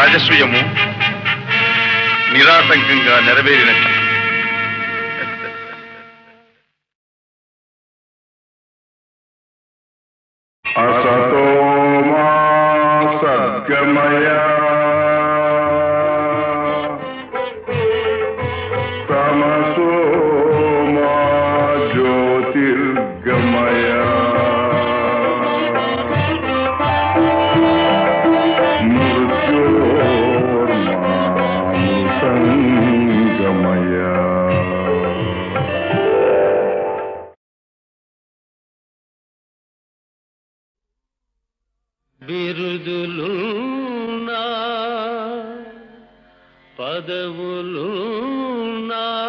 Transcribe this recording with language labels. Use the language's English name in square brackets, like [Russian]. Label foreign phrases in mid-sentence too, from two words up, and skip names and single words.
[Telugu] ఆశయము నిరాటంకంగా నెరవేరినట్టు. [Sanskrit] असतो मा सद्गमय तमसो मा ज्योतिर्गमय मृत्योर्मा मृतङ्गमय. [Telugu] బిరుదులున్నా పదవులున్నా